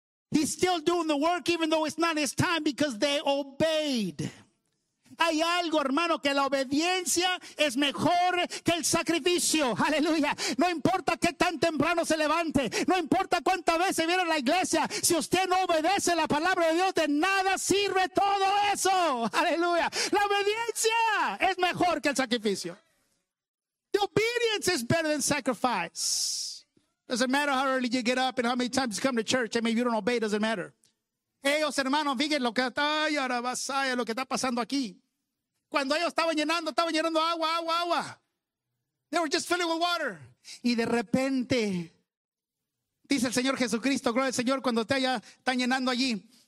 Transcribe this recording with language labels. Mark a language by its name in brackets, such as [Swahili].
[English] He's still doing the work even though it's not his time because they obeyed. [Spanish] Hay algo, hermano, que la obediencia es mejor que el sacrificio. Aleluya. No importa qué tan temprano se levante. No importa cuántas veces viene a la iglesia. Si usted no obedece la palabra de Dios, de nada sirve todo eso. Aleluya. La obediencia es mejor que el sacrificio. [English] The obedience is better than sacrifice. Doesn't matter how early you get up and how many times you come to church. And maybe you don't obey, it doesn't matter. [Spanish] Ellos, hermanos, fíjense lo que está pasando aquí. Cuando ellos estaban llenando agua. [English] They were just filling with water. [Spanish] Y de repente, dice el Señor Jesucristo, gloria al Señor, cuando te haya, están llenando allí.